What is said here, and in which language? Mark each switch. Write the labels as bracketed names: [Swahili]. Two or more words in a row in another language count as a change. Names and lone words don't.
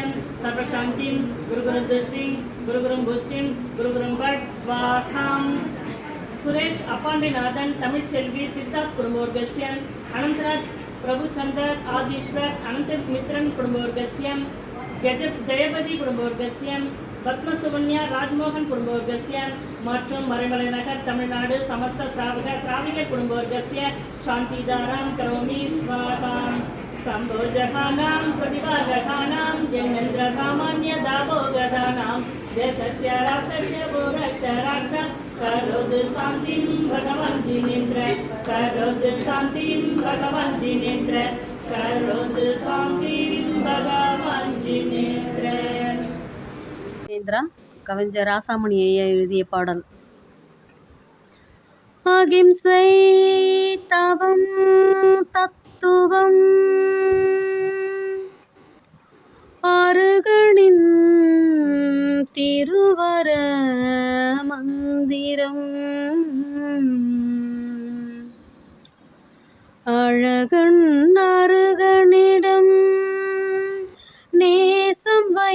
[Sanskrit] सर्वशान्तिं गुरुगुरुदृष्टिं गुरुगुरुं पुष्टिं गुरुगुरुं भट् स्वाहां सुरेश अपाण्डेनाथन तमिळ्सेल्वी सिद्धार्थ कुटुम्बवर्गस्य अनन्तराज प्रभुचंद्र आदीश्वर अनन्तमित्रन कुटुम्बवर्गस्य जयपति कुटुम्बवर्गस्य पद्मसुकन्या राजमोहन कुटुम्बवर्गस्य மற்றும் மறைமலை நகர் தமிழ்நாடு समस्त श्रावक श्राविक कुटुम्बवर्गस्य शान्तिदारां करोमि स्वाहां शम्भो जहानां प्रतिभागहानां जन्मेन्द्र सामान्य दाभोगदानां देशस्य रासस्य भोगस्य राक्षा करोद शान्तिं भगवान् जिनेन्द्र करोद शान्तिं भगवान् जिनेन्द्र करोद शान्तिं भगवान् जिनेन्द्र. [Tamil] கவிஞர் ராசாமணி ஐயா எழுதிய பாடல். அகிம்சை தவம் தத்துவம் அருகனின் திருவர மந்திரம் அழகன் அருகனிடம் நேசம்